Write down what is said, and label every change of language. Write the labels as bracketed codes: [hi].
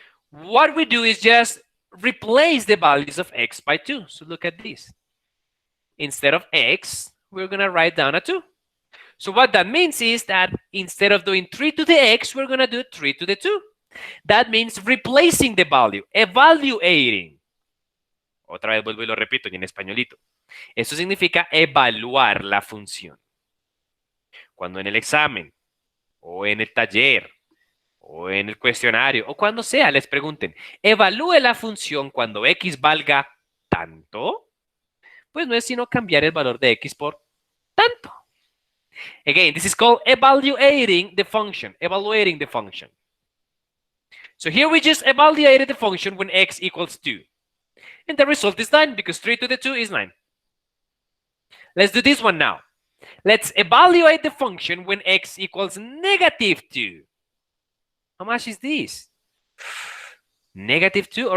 [en] What we do is just replace the values of x by 2. So look at this. Instead of x, we're going to write down a 2. So what that means is that instead of doing 3 to the x, we're going to do 3 to the 2. That means replacing the value, evaluating. [es] Otra vez vuelvo y lo repito en españolito. Eso significa evaluar la función. Cuando en el examen, o en el taller, o en el cuestionario, o cuando sea, les pregunten, evalúe la función cuando x valga tanto, pues no es sino cambiar el valor de x por tanto. [en] Again, this is called evaluating the function. Evaluating the function. So here we just evaluated the function when x equals 2. And the result is 9 because 3 to the 2 is 9. Let's do this one now. Let's evaluate the function when x equals negative 2. How much is this? Negative 2.